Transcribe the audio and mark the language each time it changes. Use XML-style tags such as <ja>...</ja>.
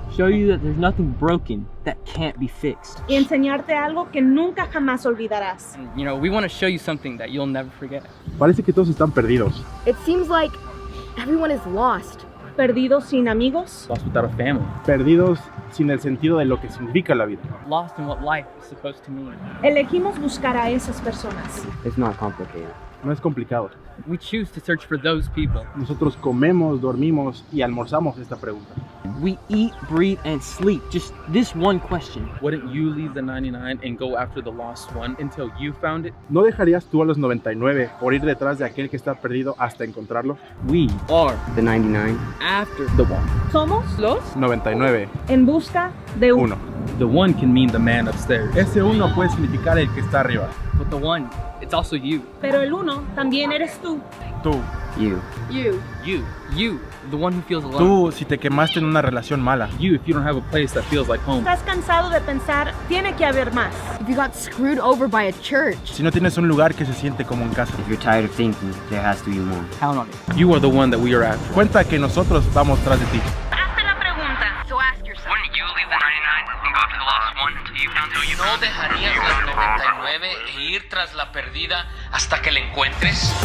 <en>Show you that there's nothing broken that can't be fixed.</en> <es>Y enseñarte algo que nunca jamás olvidarás.</es> <en>You know, we want to show you something that you'll never forget.</en> <es>Parece que todos están perdidos.</es> <en>It seems like everyone is lost.</en> <es>Perdidos sin amigos.</es> <en>Lost without a family.</en> <es>Perdidos sin el sentido de lo que significa la vida.</es> <en>Lost in what life is supposed to mean.</en> <es>Elegimos buscar a esas personas.</es> <en>It's not complicated.</en> <es>No es complicado.</es> <en>We choose to search for those people.</en> <es>Nosotros comemos, dormimos y almorzamos esta pregunta.</es> <en>We eat, breathe, and sleep. Just this one question. Wouldn't you leave the 99 and go after the lost one until you found it?</en> <es>¿No dejarías tú a los 99 por ir detrás de aquel que está perdido hasta encontrarlo?</es> <en>We are The 99. after the one.</en> <es>Somos ¿Los? 99. en busca de uno.</es> <en>The one can mean the man upstairs.</en> <es>Ese uno puede significar el que está arriba.</es> <en>But the one, it's also you.</en> <es>Pero el uno también eres tú. Tú.</es> <en>You. You, the one who feels alone.</en> <es>Tú si te quemaste en una relación mala.</es> <en>You if you don't have a place that feels like home.</en> <es>Estás cansado de pensar, tiene que haber más.</es> <en>If you got screwed over by a church.</en> <es>Si no tienes un lugar que se siente como en casa.</es> <en>If you're tired of thinking, there has to be more. Count on it. You are the one that we are after.</en> <es>Cuenta que nosotros vamos tras de ti. Hazte la pregunta.</es> <en>Wouldn't you leave the 99 and go after the lost one until you found it?</en> <es>¿No dejarías las 99 e ir tras la perdida hasta que la encuentres?</es>